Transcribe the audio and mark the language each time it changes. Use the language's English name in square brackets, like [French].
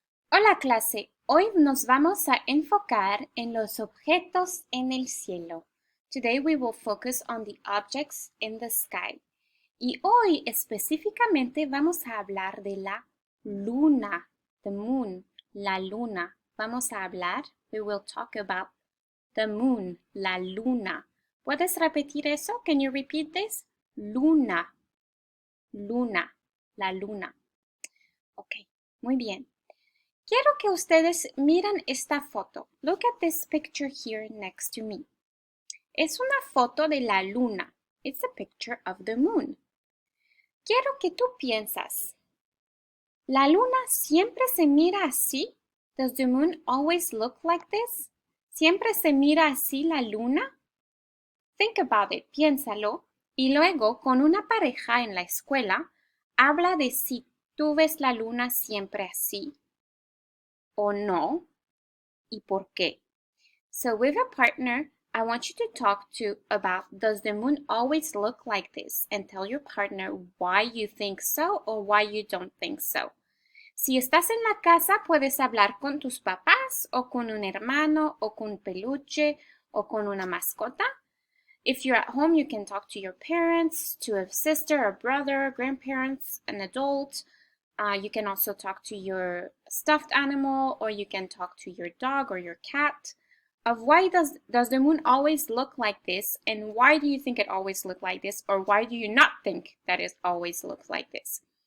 [Spanish] Hola clase, hoy nos vamos a enfocar en los objetos en el cielo. [English] Today we will focus on the objects in the sky. [Spanish] Y hoy específicamente vamos a hablar de la luna, [English] the moon, [Spanish] la luna. Vamos a hablar, [English] we will talk about the moon, [Spanish] la luna. ¿Puedes repetir eso? [English] Can you repeat this? [Spanish] Luna, luna, la luna. Ok, muy bien. Quiero que ustedes miren esta foto. [English] Look at this picture here next to me. [Spanish] Es una foto de la luna. [English] It's a picture of the moon. [Spanish] Quiero que tú piensas, ¿la luna siempre se mira así? [English] Does the moon always look like this? [Spanish] ¿Siempre se mira así la luna? [English] Think about it, [Spanish] piénsalo. Y luego, con una pareja en la escuela, habla de si tú ves la luna siempre así o no. ¿Y por qué? [English] So with a partner, I want you to talk to about does the moon always look like this and tell your partner why you think so or why you don't think so. [Spanish] Si estás en la casa, puedes hablar con tus papás o con un hermano o con un peluche o con una mascota. [English] If you're at home, you can talk to your parents, to a sister, a brother, grandparents, an adult. You can also talk to your stuffed animal, or you can talk to your dog or your cat. Of why does the moon always look like this, and why do you think it always look like this, or why do you not think that it always looks like this?